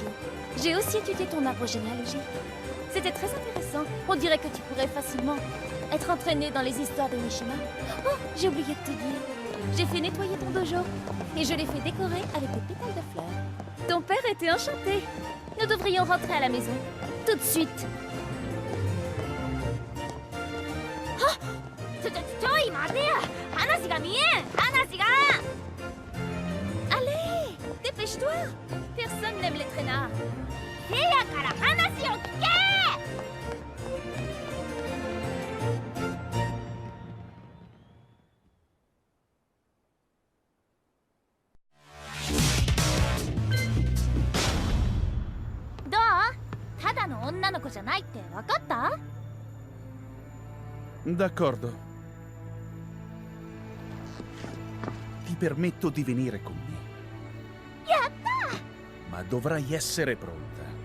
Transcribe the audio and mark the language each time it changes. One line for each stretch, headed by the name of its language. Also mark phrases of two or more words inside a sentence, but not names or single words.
French: J'ai aussi étudié ton arbre généalogique. C'était très intéressant. On dirait que tu pourrais facilement être entraîné dans les histoires de Mishima. Oh, j'ai oublié de te dire. J'ai fait nettoyer ton dojo, et je l'ai fait décorer avec des pétales de fleurs. Ton père était enchanté. Nous devrions rentrer à la maison. Tout de suite.
Japanese: ちょい待てや。話が見えん。話が。
French: Allez, dépêche-toi. Personne n'aime les traînards.
Japanese: せやから話を聞け。どう？ただの女の子じゃないって分かった？
Italian: D'accordo. Ti permetto di venire con me. Yatta! Ma dovrai essere pronta.